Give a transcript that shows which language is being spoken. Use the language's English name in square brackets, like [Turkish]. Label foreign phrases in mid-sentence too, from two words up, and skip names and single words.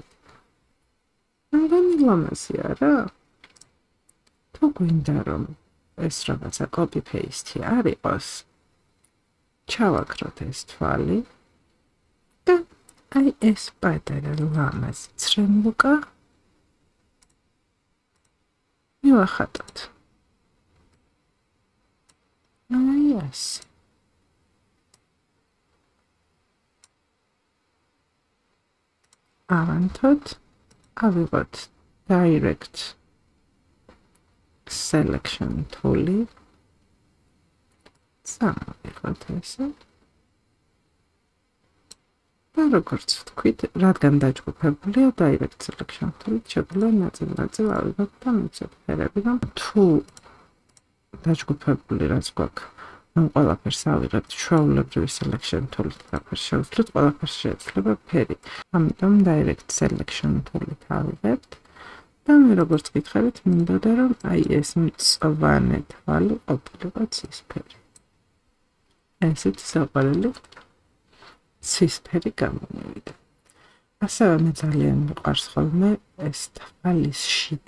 [Georgian] რამდენი ლამაზია რა? თუ გვინდა რომ ეს რაღაცა [English] copy paste [Georgian] არ იყოს, ჩავაქროთ ეს თვალი და აი ეს პატარა ლამაზი ცრემლუკა მივახატოთ. აი ასე. ავანთოთ, ავიღოთ [English] direct selection tool- [Georgian] ი. სამოვიღოთ ესე. და როგორც ვთქვით, რადგან დაჯგუფებულია [English] direct selection tool- [Georgian] ით, შეგვიძლია ნაწილ-ნაწილ ავიღოთ და მივცეთ ფერები, რომ თუ დაჯგუფებული რაც გვაქვს, ამ ყველაფერს ავიღებთ ჩვეულებრივი [English] selection tool- [Georgian] ით და შევძლოთ ყველაფერს შეიძლება ფერი. ამიტომ [English] direct selection tool- [Georgian] ით ავიღებთ და მე როგორც გითხარით, მინდოდა რომ აი ეს მწვანე თვალი ყოფილიყო ცისფერი. ესეთი საყვარელი ცისფერი გამომივიდა. ასევე მე ძალიან მიყვარს ხოლმე ეს თვალის შიდა.